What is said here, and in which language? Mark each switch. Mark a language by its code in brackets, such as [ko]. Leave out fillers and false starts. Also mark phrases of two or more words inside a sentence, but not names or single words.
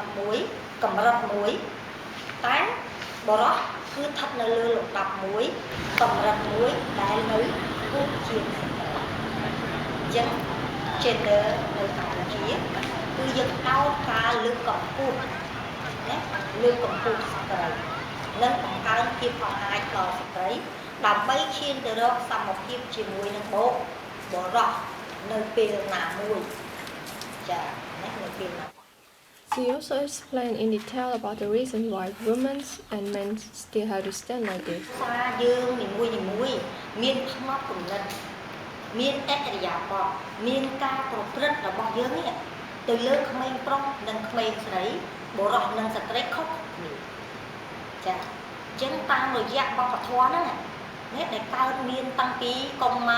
[km] ប់មួយកម្រិតមួយតែបុរសគឺស្ថិតនៅលើលំដាប់មួយកម្រិតមួយដែលនៅគូជាស្ត្រីអញ្ចឹង gender នៅកម្ពុជាគឺយើងផ្ដោតការលើកកម្ពស់លើកកម្ពស់ស្ត្រីនិងបង្កើនភាពអង្អាចដល់ស្ត្រីដើម្បីឈានទៅរកសមភាពជាមួយនឹងបុរសនៅពេលណាមួយចានៅពេលណា [en] She also explained in detail about the reason why women and men still have to stand like this. [km] សារយើងនីមួយមានផ្នត់គំនិតមានអរិយាប័ត្រមានការប្រព្រឹត្តរបស់យើងនេះទៅលើក្មេងប្រុសនិងក្មេងស្រីបុរសនិងស្ត្រីខុសគ្នាចាអញ្ចឹងតាមរយៈវប្បធម៌ហ្នឹងនេះដែលកើតមានតាំងពីកុំម៉ា